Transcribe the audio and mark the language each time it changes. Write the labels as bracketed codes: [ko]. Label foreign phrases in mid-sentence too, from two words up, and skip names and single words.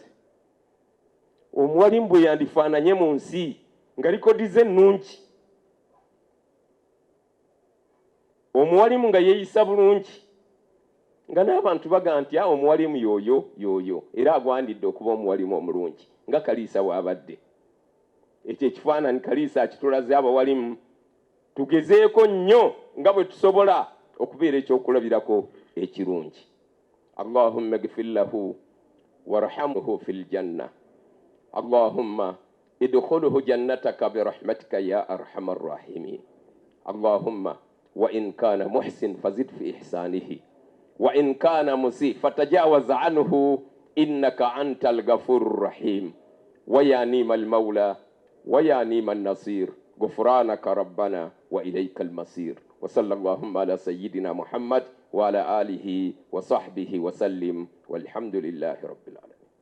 [lg] Omuwalimu bwe yandifaananye mu nsi nga likodi ze ennungi, omuwalimu nga yeeyisa bulungi, nga n'abantu baga nti omuwalimu yooyo era agwandidde okuba omuwalimu omulungi nga Kaliisa bw'abadde. Ekyo ekifaananyi Kaliisa akitulaze abawalimu. Tugezeeko nnyo nga bwe tusobola okubeera ekyokulabirako ekirungi. [ar] اللهم اغفر له وارحمه في الجنة. اللهم أدخله جنتك برحمتك يا أرحم الراحمين. اللهم وإن كان محسنا فزد في إحسانه وإن كان مسيئا فتجاوز عنه إنك أنت الغفور الرحيم. ويا نعم المولى ويا نعم النصير. غفرانك ربنا وإليك المصير. وصلى اللهم على سيدنا محمد وعلى آله وصحبه وسلم والحمد لله رب العالمين.